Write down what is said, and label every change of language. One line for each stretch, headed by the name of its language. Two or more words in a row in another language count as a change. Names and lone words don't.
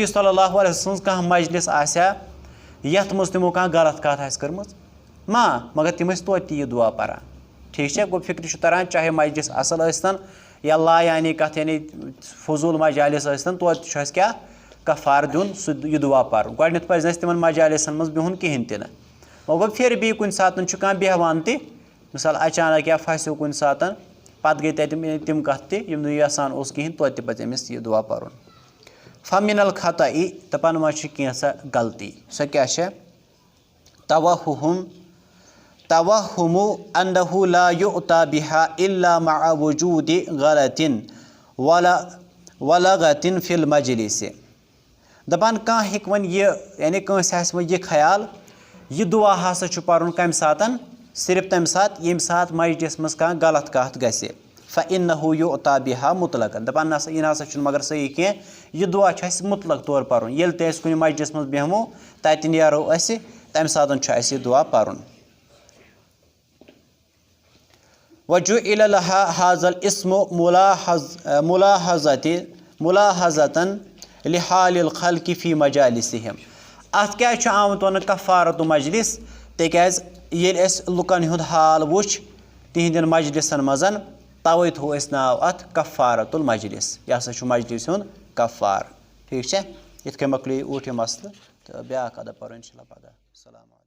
Arabic: صلی اللہ علیہ وسلم
Kashmiri: سٕنٛز کانٛہہ مجلس آسیا یتھ منٛز تِمو کانٛہہ غلط کتھ آسہِ کٔرمٕژ مگر تِم ٲسۍ توتہِ تہِ یہِ دُعا پران ٹھیٖک چھا گوٚو فِکرِ چھُ تران چاہے مجلس اصل ٲسۍتن یا لایانی کتھ یعنی فضوٗل مجالس ٲسۍتن توتہِ چھُ اَسہِ کیٛاہ کفار دیُن سُہ یہِ دُعا پرُن گۄڈٕنیتھ پزِ نہٕ اَسہِ تِمن مجالسن منٛز بِہُن کِہینۍ تہِ نہٕ وۄنۍ گوٚو
Urdu: پھر بھی
Kashmiri: کُنہِ ساتہٕ چھُ کانٛہہ بیٚہوان تہِ مِثال اچانک یا پھسیو کُنہِ ساتہٕ پتہٕ گٔے تتہِ تِم کتھٕ تہِ یِم نہٕ یژھان اوس کِہینۍ توتہِ تہِ پزِ أمِس یہِ دُعا پرُن
Arabic: فمن الخطأ
Kashmiri: دپان وۄنۍ چھِ کینٛژھا غلطی سۄ کیٛاہ چھےٚ
Arabic: توہُمُ انہُ لا یُعطا بِہا الا مع وجوٗدِ غلطٍ ولغتٍ فی المجلس
Kashmiri: دپان کانٛہہ ہیٚکہِ وۄنۍ یہِ یعنی کٲنٛسہِ آسہِ وۄنۍ یہِ خیال یہِ دُعا ہسا چھُ پرُن کمہِ ساتہٕ صرف تمہِ ساتہٕ ییٚمہِ ساتہٕ مجلس منٛز کانٛہہ غلط کتھ گژھِ
Arabic: فإنہُ یُعطا بِہا مُطلقن
Kashmiri: دپان نسا یہِ نسا چھُنہٕ مگر صحیح کینٛہہ یہِ دُعا چھُ اسہِ مُطلق طور پرُن ییٚلہِ تہِ أسۍ کُنہِ مجلس منٛز بیٚہمو تتہِ نیرو أسہِ تمہِ ساتہٕ چھُ اسہِ یہِ دُعا پرُن
Arabic: وجُعِلَ لَهَا هَذَا الاسمُ مُلاحظةً لِحالِ الخلقِ فی مجالسِہِم
Kashmiri: اتھ کیٛازِ چھُ آمُت وننہٕ کفارت مجلس تِکیٛازِ ییٚلہِ أسۍ لُکن ہُنٛد حال وٕچھ تِہنٛدٮ۪ن مجلسن منٛز توے تھوٚو اَسہِ ناو اتھ
Arabic: کفارت المجلس
Kashmiri: یہِ ہسا چھُ مجلس ہُنٛد کفار ٹھیٖک چھا یِتھ کٔنۍ مۄکلیو اوٗٹھ یہِ مسلہٕ تہٕ بیٛاکھ ادب پرو
Arabic: انشاء اللہ
Kashmiri: پگاہ
Arabic: السلام علیکُم